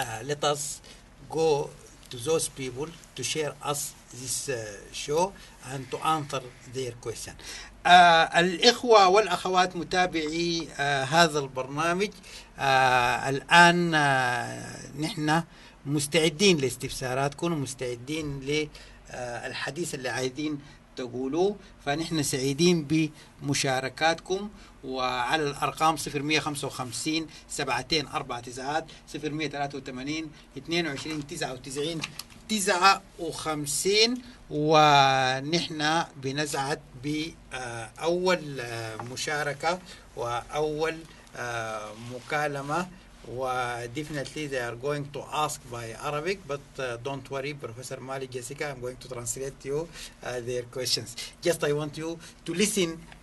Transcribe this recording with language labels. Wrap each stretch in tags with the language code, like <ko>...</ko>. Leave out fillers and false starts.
<en>Let us go to those people to share us this show and to answer their question.</en> <ar>الإخوة والأخوات متابعي هذا البرنامج، الآن نحن مستعدين لاستفساراتكم ومستعدين للحديث اللي عايزين تقولوه، فنحن سعيدين بمشاركاتكم. وعلى الأرقام 0155 72 49 0183 22 99 59. ونحن بنسعد بأول مشاركة وأول مكالمة.</ar> <en>Definitely they are going to ask by Arabic, but don't worry, Professor Malik, Jessica, I'm going to translate you their questions. Just I want you to listen</en>